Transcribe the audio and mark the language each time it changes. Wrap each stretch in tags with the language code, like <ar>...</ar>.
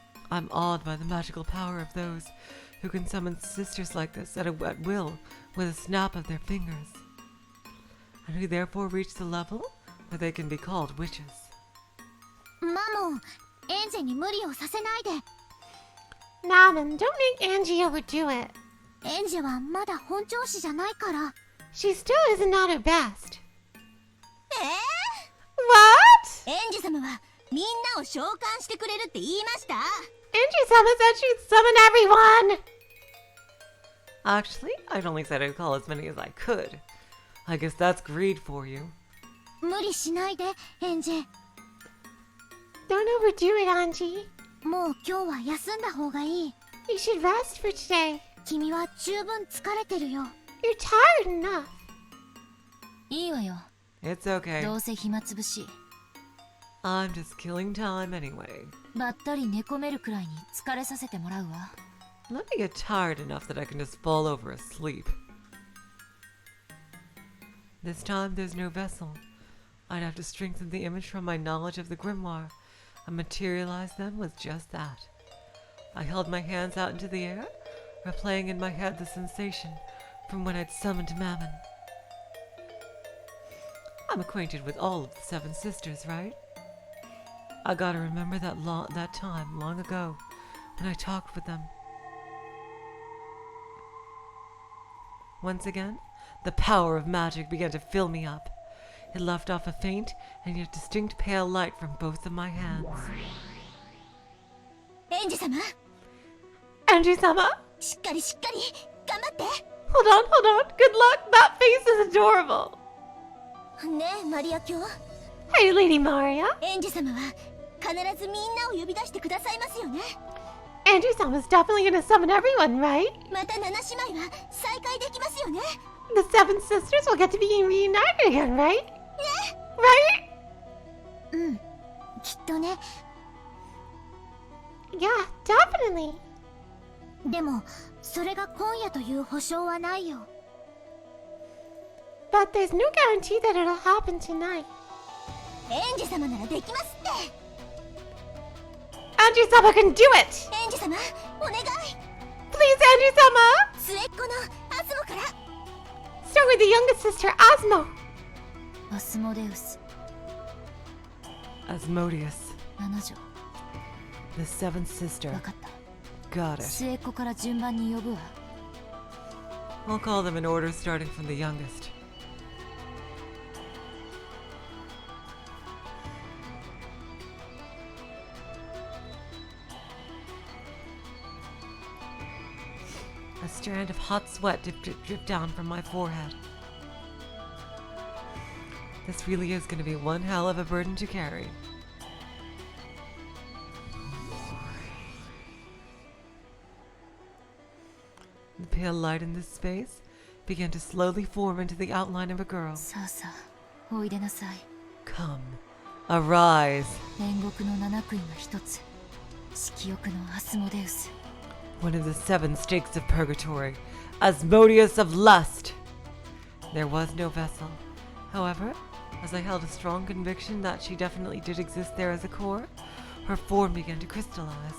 <en>I'm awed by the magical power of those who can summon sisters like this at will with a snap of their fingers, and who therefore reach the level where they can be called witches.</en> <ja>マモン、エンジェに無理をさせないで。</ja> <en>Mammon, don't make Angie overdo it.</en> <ja>エンジェはまだ本調子じゃないから。</ja> <en>She still isn't at her best. え What?</en> <ja>エンジェ様はみんなを召喚してくれるって言いました。</ja> <en>Angie-sama said she'd summon everyone. Actually, I'd only said I'd call as many as I could. I guess that's greed for you.</en> <ja>無理しないで、エンジェ。</ja> <en>Don't overdo it, Angie.</en> <ja>もう今日は休んだ方がいい。</ja> <en>You should rest for today.</en> <ja>君は十分疲れてるよ。</ja> <en>You're tired enough.</en> <ja>いいわよ。</ja> <en>It's okay.</en> <ja>どうせ暇つぶし。</ja> <en>I'm just killing time anyway.</en> <ja>ばったり寝込めるくらいに疲れさせてもらうわ。</ja> <en>Let me get tired enough that I can just fall over asleep. This time there's no vessel. I'd have to strengthen the image from my knowledge of the grimoire and materialize them with just that. I held my hands out into the air, replaying in my head the sensation from when I'd summoned Mammon. I'm acquainted with all of the seven sisters, right? I gotta remember that time long ago when I talked with them. Once again, the power of magic began to fill me up. It left off a faint and yet distinct pale light from both of my hands. Ange-sama, Ange-sama?</en> <ja>しっかりしっかり頑張っ</ja> <en>Hold on. Good luck. That face is adorable.</en> <ja>てねえマリア卿</ja> <en>Hey, Lady Maria.</en> <ja>エンジェ様は必ずみんなを呼び出してくださいますよね</ja> <en>Ange-sama's definitely gonna summon everyone, right?</en> <ja>また七姉妹は再会できますよね</ja> <en>The seven sisters will get to be reunited again, right? Right?</en> <ja>うんきっとね</ja> <en>Yeah, definitely.</en> <ja>でもそれが今夜という保証はないよ</ja> <en>But there's no guarantee that it'll happen tonight.</en> <ja>エンジェ様ならできますって</ja> <en>Ange-sama can do it!</en> <ja>エンジェ様お願い</ja> <en>Please, Ange-sama!</en> <ja>末っ子のアスモから</ja> <en>Start with the youngest sister, Asmo.</en> <ja>アスモデウス</ja> <en>Asmodeus,</en> <ja>7女</ja> <en>the seventh sister.</en> <ja>分かった</ja> <en>Got it.</en> <ja>末っ子から順番に呼ぶわ</ja> <en>I'll call them in order starting from the youngest. A strand of hot sweat dripped down from my forehead. This really is going to be one hell of a burden to carry. The pale light in this space began to slowly form into the outline of a girl.</en> <ja>さあさあおいでなさい</ja> <en>Come, arise.</en> <ja>煉獄の七杭が一つ色欲のアスモデウス</ja> <en>One of the seven stakes of purgatory, Asmodeus of lust. There was no vessel. However, as I held a strong conviction that she definitely did exist there as a core, her form began to crystallize.</en>